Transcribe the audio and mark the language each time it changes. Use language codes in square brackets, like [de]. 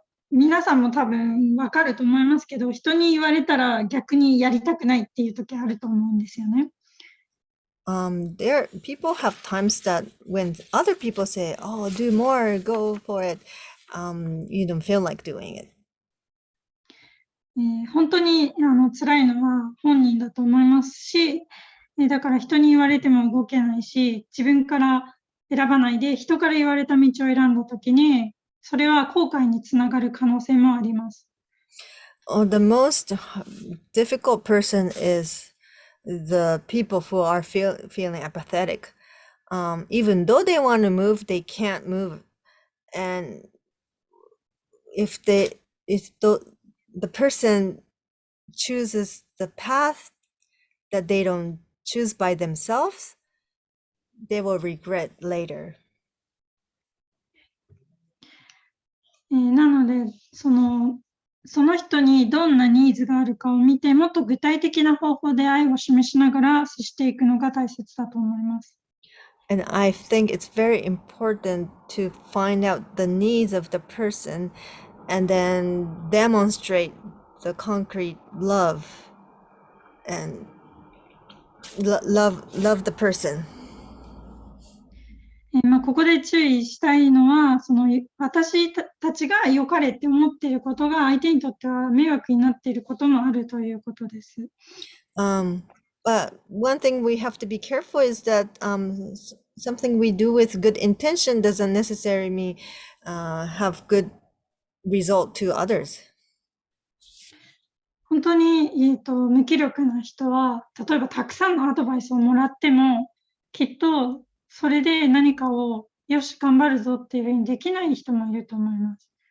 [ja] 皆さんも多分わかると思いますけど、人に言われたら逆にやりたくないっていう時あると思うんですよね。 [en] there people have times that when other people say, "Oh, do more, go for it," you don't feel like doing it. [ja] 本当に辛いのは本人だと思いますし、だから人に言われても動けないし、自分から選ばないで人から言われた道を選んだときに、それは後悔につながる可能性もあります。 [en] The most difficult person is the people who are feeling apathetic. Even though they want to move, they can't move. And if the person chooses the path that they don't choose by themselves, they will regret later. [ja] なので、その人にどんなニーズがあるかを見て、もっと具体的な方法で愛を示しながら接していくのが大切だと思います。 [en] And I think it's very important to find out the needs of the person and then demonstrate the concrete love and love the person. [ja] ここで注意したいのは、私たちが良かれって思っていることが相手にとっては迷惑になっていることもあるということです。 [en] But one thing we have to be careful is that something we do with good intention doesn't necessarily have good result to others. [ja] 本当に、無気力な人は、例えばたくさんのアドバイスをもらっても、きっとそれで何かをよし頑張るぞっていうふうにできない人もいると思います。